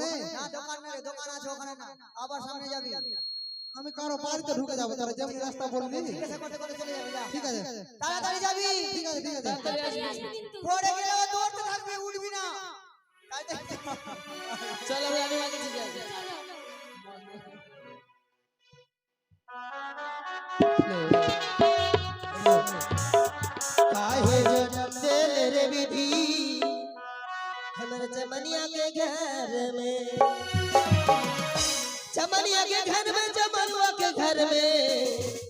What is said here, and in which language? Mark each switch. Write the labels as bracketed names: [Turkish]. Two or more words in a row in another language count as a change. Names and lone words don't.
[Bangla] না দোকান না রে, দোকান আছে ওখানে না, আবার সামনে যাবি। আমি কারো বাড়িতে ঢুকে যাবো, তাহলে যেমনি রাস্তা বললি। জিজ্ঞাসা করতে করতে চলে যাবি, যা। ঠিক আছে তাড়াতাড়ি যাবি। ঠিক আছে ঠিক আছে। তাড়াতাড়ি আসবি। আসবি কিন্তু। পড়ে গেলে আবার দৌড়তে থাকবি, উঠবি না। তাড়াতাড়ি যা। চল আমরা রানী মাকে কাছে যাই। [Bhojpuri] काहे जन्म दिल रे विधि हमर चमनिया के घर में, चमनिया के घर में, चमनुआ के घर में।